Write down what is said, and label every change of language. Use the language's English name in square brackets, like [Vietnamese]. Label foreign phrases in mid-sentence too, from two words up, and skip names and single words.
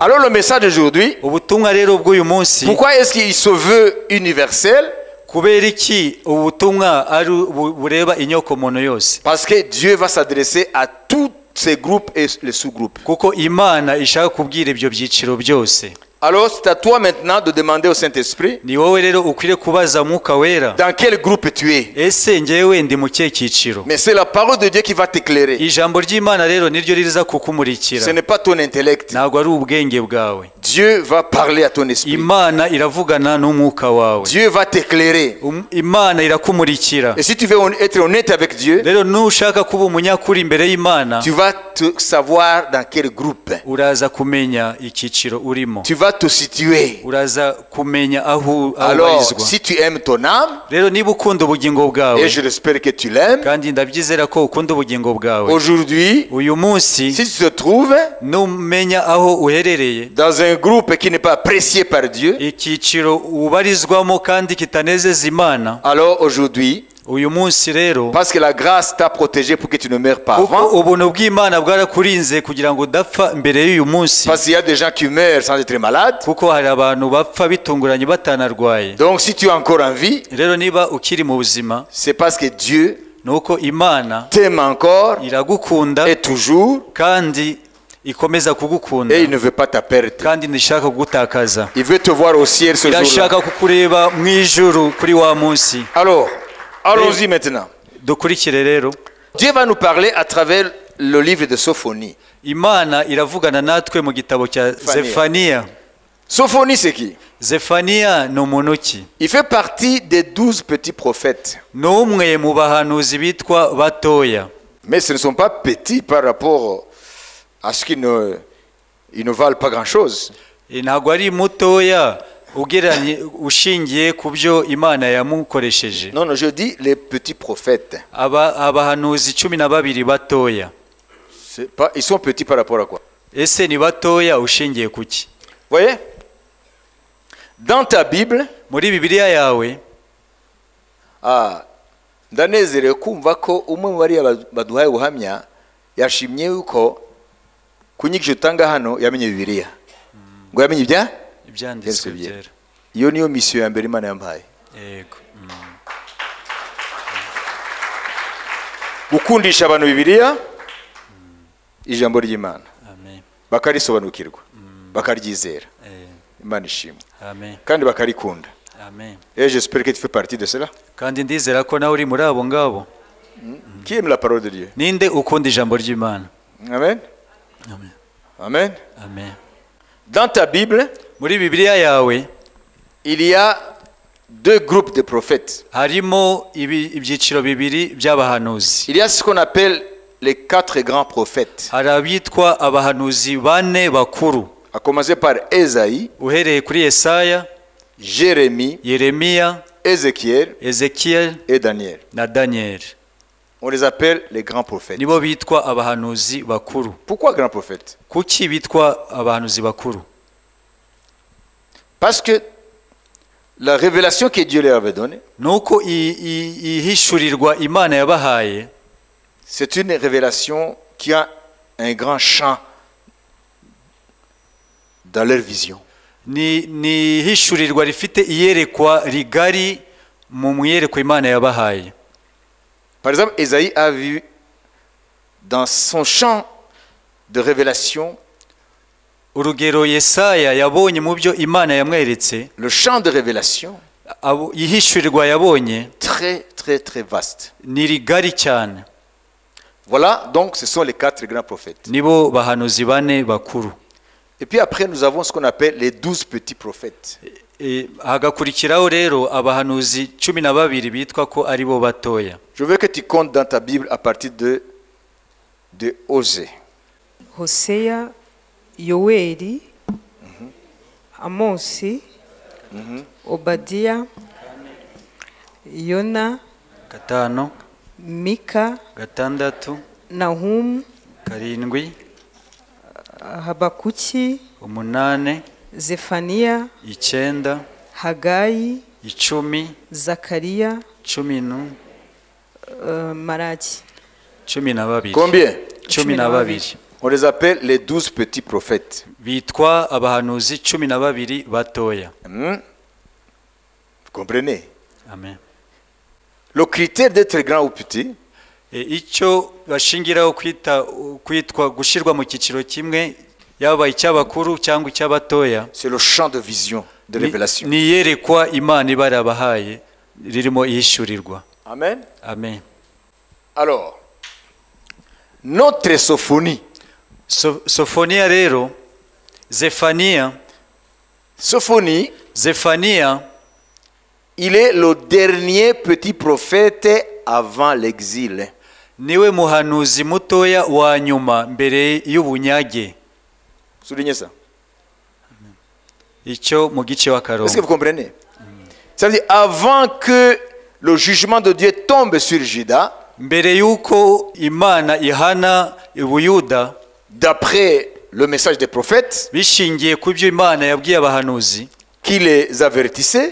[French] Alors le message d'aujourd'hui, [Kinyarwanda] ubutumwa rero bw'uyu munsi, [French] pourquoi est-ce qu'il se veut universel? [Kinyarwanda] kubera iki ubutumwa ari bureba inyokomuntu yose? [French] Parce que Dieu va s'adresser à tous ces groupes et les sous-groupes. [Kinyarwanda] kuko Imana ishaka kubwira ibyo byiciro byose. [French] Alors c'est à toi maintenant de demander au Saint-Esprit, [Kinyarwanda] ni wowe rero ukwiriye kubaza Mwuka Wera, [French] dans quel groupe tu es. [Kinyarwanda] ese njyewe ndi mu kihe cyiciro? [French] Mais c'est la parole de Dieu qui va t'éclairer. [Kinyarwanda] ijambo ry'Imana rero niryo riza kukumurikira, [French] Ce n'est pas ton intellect. [Kinyarwanda] ntabwo ari ubwenge bwawe. [French] Dieu va parler à ton esprit. [Kinyarwanda] Imana iravugana n'umwuka wawe, [French] Dieu va t'éclairer. [Kinyarwanda] Imana irakumurikira. [French] Et si tu veux être honnête avec Dieu, [Kinyarwanda] rero nushaka kuba umunyakuri imbere y'Imana, [French] tu vas te savoir dans quel groupe. [Kinyarwanda] uraza kumenya icyiciro urimo, [French] Tu vas te situer. [Kinyarwanda] uraza kumenya aho [French] Alors, [Kinyarwanda] ubarizwa. [French] si tu aimes ton âme, [Kinyarwanda] rero niba ukunda ubugingo bwawe, [French] et je l'espère que tu l'aimes, [Kinyarwanda] kandi ndabyizera ko ukunda ubugingo bwawe, [French] aujourd'hui, [Kinyarwanda] uyu munsi [French] si tu te trouves [Kinyarwanda] numenya aho uherereye, [French] dans un groupe qui n'est pas apprécié par Dieu, [Kinyarwanda] icyiciro ubarizwamo kandi kitanezeza Imana, [French] alors aujourd'hui, [Kinyarwanda] uyu munsi rero, [French] parce que la grâce t'a protégé pour que tu ne meurs pas [Kinyarwanda] kuko [French] avant, [Kinyarwanda] ubuntu bw'Imana bwarakurinze kugira ngo udapfa mbere y'uyu munsi, [French] parce qu'il y a des gens qui meurent sans être malades. [Kinyarwanda] kuko hari abantu bapfa bitunguranye batanarwaye. [French] Donc si tu es encore en vie, [Kinyarwanda] rero niba ukiri mu buzima, [French] c'est parce que Dieu [Kinyarwanda] nuko Imana [French] t'aime encore [Kinyarwanda] iragukunda [French] et toujours, [Kinyarwanda] kandi ikomeza kugukunda, [French] et il ne veut pas ta perte. [Kinyarwanda] kandi ntishaka kugutakaza, [French] Il veut te voir au ciel ce jour-là. [Kinyarwanda] irashaka kukureba mu ijuru kuri wa munsi. [French] Alors, allons-y maintenant. [Kinyarwanda] dukurikire rero, [French] Dieu va nous parler à travers le livre de Sophonie. [Kinyarwanda] Imana iravugana natwe mu gitabo cya Zefaniya. [French] Sophonie, c'est qui? [Kinyarwanda] Zefaniya ni umuntu ki? [French] Il fait partie des 12 petits prophètes. [Kinyarwanda] ni umwe mu bahanuzi bitwa batoya, [French] Mais ce ne sont pas petits par rapport à ce qu'ils ne valent pas grand-chose. [Kinyarwanda] ntabwo ari mutoya ugereranye ushingiye ku byo Imana yamukoresheje. [French] Non, non, je dis les petits prophètes. [Kinyarwanda] abahanuzi 12 batoya, [French] Ils sont petits par rapport à quoi? [Kinyarwanda] ese ni batoya ushingiye kuki? [French] Voyez? Dans ta Bible, [Kinyarwanda] muri Bibiliya yawe, ndanezerewe kumva ko umwe mu bariya baduhaye ubuhamya yashimye yuko kunyigisha utanga hano yamenye Bibiliya ngo yamenye ibyanditswe byera. Iyo niyo mission ya mbere Imana yampaye, Yego. gukundisha abantu Bibiliya, ijambo ry'Imana, Amen. bakarisobanukirwa, bakaryizera. Imana ishimwe. Amen. Kandi bakarikunda. Amen. [French] Et j'espère que tu fais partie de cela. [Kinyarwanda] Kandi ndizera ko nawe uri muri abo ngabo. [French] Qui aime la parole de Dieu? [Kinyarwanda] Ninde ukunda ijambo ry'Imana? Amen. Amen. Amen. Amen. [French] Dans ta Bible, [Kinyarwanda] Muri Bibiliya yawe [French] il y a deux groupes de prophètes. [Kinyarwanda] harimo ibyiciro bibiri by'abahanuzi. [French] Il y a ce qu'on appelle les 4 grands prophètes, [Kinyarwanda] Hari abitwa abahanuzi bane bakuru, [French] à commencer par Ésaïe, [Kinyarwanda] uhereye kuri Yesaya, [French] Jérémie, [Kinyarwanda] Yeremiya, [French] Ézéchiel [Kinyarwanda] Ezekiel [French] et Daniel. [Kinyarwanda] na Daniel. [French] On les appelle les grands prophètes. [Kinyarwanda] Nibo bitwa abahanuzi bakuru. [French] Pourquoi grands prophètes? [Kinyarwanda] Kuki bitwa abahanuzi bakuru? [French] Parce que la révélation que Dieu leur avait donnée, [Kinyarwanda] Nuko ihishurirwa Imana yabahaye [French] c'est une révélation qui a un grand champ dans leur vision. [Kinyarwanda] ni ihishurirwa rifite iyerekwa rigari mu mwiyerekwa Imana yabahaye. [French] Par exemple, Ésaïe a vu dans son champ de révélation, [Kinyarwanda] Urugero Yesaya yabonye mu byo Imana yamweretse, [French] le champ de révélation [Kinyarwanda] ihishurirwa yabonye [French] très très très vaste. [Kinyarwanda] ni rigari cyane. [French] Voilà, donc ce sont les 4 grands prophètes. [Kinyarwanda] Nibo bahanuzi bane bakuru. [French] Et puis après, nous avons ce qu'on appelle les 12 petits prophètes. [Kinyarwanda] Hagakurikiraho rero abahanuzi 12 bitwa ko ari bo batoya. [French] Je veux que tu comptes dans ta Bible à partir de Osée. [Kinyarwanda] Hoseya, Yoweri, Amosi, Obadiya, Yona, 5, Mika, 6, Nahumu, 7, Habakuki, 8, Zefaniya, 9, Hagayi, 10, Zakariya, 11, Malaki. 12. [French] Combien? 12 On les appelle les 12 petits prophètes. [Kinyarwanda] bitwa abahanuzi 12 batoya. [French] Vous comprenez? [Kinyarwanda] Amen. [French] Le critère d'être grand ou petit, [Kinyarwanda] Icyo bashingiraho kwitwa gushirwa mu kiciro kimwe, yaba icy'abakuru cyangwa icy'abatoya, [French] c'est le champ de vision, de révélation. [Kinyarwanda] ni yerekwa Imana ibarabahaye ririmo ihishurirwa. Amen. Amen. [French] Alors, notre sophonie. [Kinyarwanda] Sofoniya rero, Zefaniya, [French] il est le dernier petit prophète avant l'exil. [Kinyarwanda] niwe muhanuzi mutoya wa nyuma mbere y'ubunyage. [French] Soulignez ça. [Kinyarwanda] Icyo mu gice wa [French] Est-ce que [Kinyarwanda] Karongo. [French] vous comprenez? Ça veut dire avant que le jugement de Dieu tombe sur Juda, [Kinyarwanda] Mbere yuko Imana ihana Ubuyuda, [French] d'après le message des prophètes, [Kinyarwanda] bishingiye ku byo Imana yabwiye abahanuzi, [French] qui les avertissait,